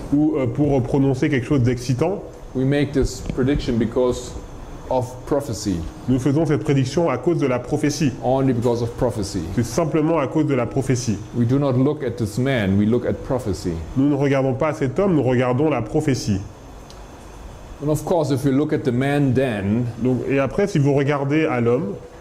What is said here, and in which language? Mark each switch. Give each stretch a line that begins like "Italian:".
French: ou pour prononcer quelque chose d'excitant.
English: We make this prediction because of prophecy,
French: Nous faisons cette prédiction à cause de la prophétie.
English: only because of prophecy.
French: C'est simplement à cause de la prophétie.
English: We do not look at this man, we look at prophecy.
French: Nous ne regardons pas cet homme, nous regardons la prophétie.
English: And of course, if you look at the man then,
French: Donc, et après, si vous regardez à l'homme,